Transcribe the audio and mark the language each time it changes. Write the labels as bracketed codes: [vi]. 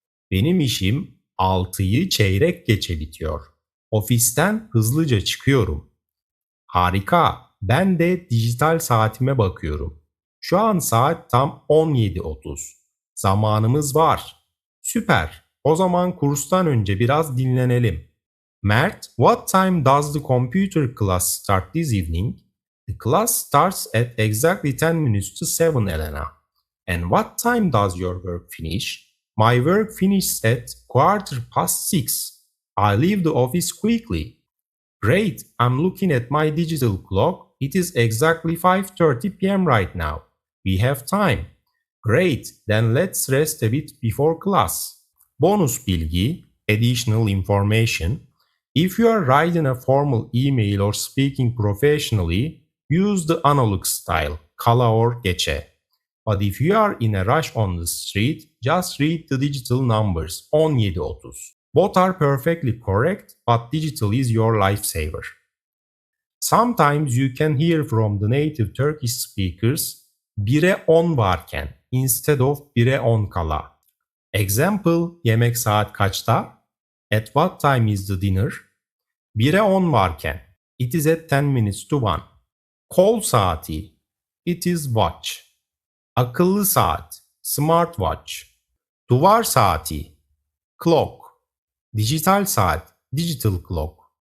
[tr] Benim işim 6'yı çeyrek geçe bitiyor. Ofisten hızlıca çıkıyorum. Harika. Ben de dijital saatime bakıyorum. Şu an saat tam 17:30. Zamanımız var. Süper. O zaman kurstan önce biraz dinlenelim. [en] Mert, what time does the computer class start this evening? The class starts at exactly 10 minutes to 7, Elena. And what time does your work finish? My work finishes at 6:15. I leave the office quickly. Great, I'm looking at my digital clock. It is exactly 5:30 p.m. right now. We have time. Great, then let's rest a bit before class. [tr] Bonus bilgi, [en] additional information. If you are writing a formal email or speaking professionally, use the analog style, kala or geçe. But if you are in a rush on the street, just read the digital numbers, 17:30. Both are perfectly correct, but digital is your lifesaver. Sometimes you can hear from the native Turkish speakers [tr] 1'e 10 varken [en] instead of [tr] 1'e 10 kala. [en] Example, [tr] yemek saat kaçta? [en] At what time is the dinner? [tr] 1'e 10 varken [en] it is at 10 minutes to 1. [tr] Kol saati, [en] it is watch. [tr] Akıllı saat, [en] smartwatch. [tr] Duvar saati, [en] clock. [tr] Dijital saat, [en] digital clock.